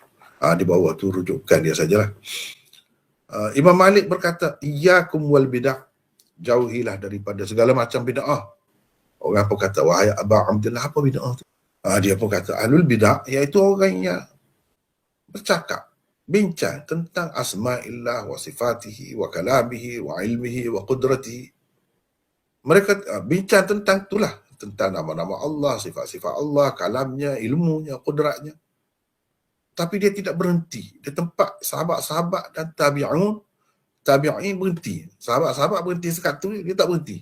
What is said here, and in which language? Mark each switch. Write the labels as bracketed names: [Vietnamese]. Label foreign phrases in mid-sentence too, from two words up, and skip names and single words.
[Malay] Di bawah tu rujukan dia sajalah. Imam Malik berkata, [Arabic] إياكم والبدعة. [Malay] Jauhilah daripada segala macam bid'ah. Orang pun kata, wahai Aba Abdullah, apa bid'ah tu? Dia pun kata, [Arabic] أهل البدعة, [Malay] iaitu orang yang bercakap, bincang tentang [Arabic] أسماء الله وصفاته وكلامه وعلمه وقدرته. [Malay] Mereka bincang tentang itulah, tentang nama-nama Allah, sifat-sifat Allah, kalamnya, ilmunya, kudratnya. Tapi dia tidak berhenti. Dia tempat sahabat-sahabat dan tabi'in berhenti. Sahabat-sahabat berhenti sekatu, dia tak berhenti.